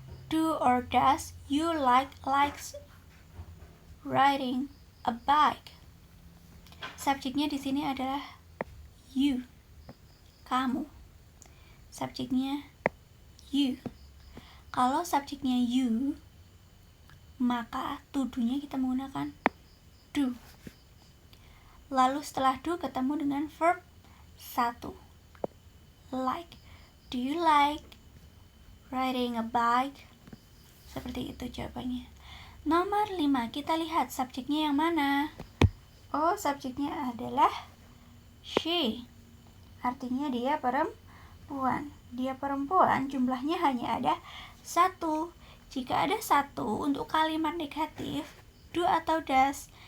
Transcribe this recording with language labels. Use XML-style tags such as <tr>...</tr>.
<en>Do or does you likes riding a bike?</en> <id>Subjeknya di sini adalah you, kamu. Subjeknya you. Kalau subjeknya you, maka to-do-nya kita menggunakan do. Lalu setelah do ketemu dengan verb 1, like.</id> <en>Do you like riding a bike?</en> <id>Seperti itu jawabannya. Nomor 5, kita lihat subjeknya yang mana. Oh, subjeknya adalah she. Artinya dia perempuan. Dia perempuan, jumlahnya hanya ada 1. Jika ada 1 untuk kalimat negatif, do atau does.</id>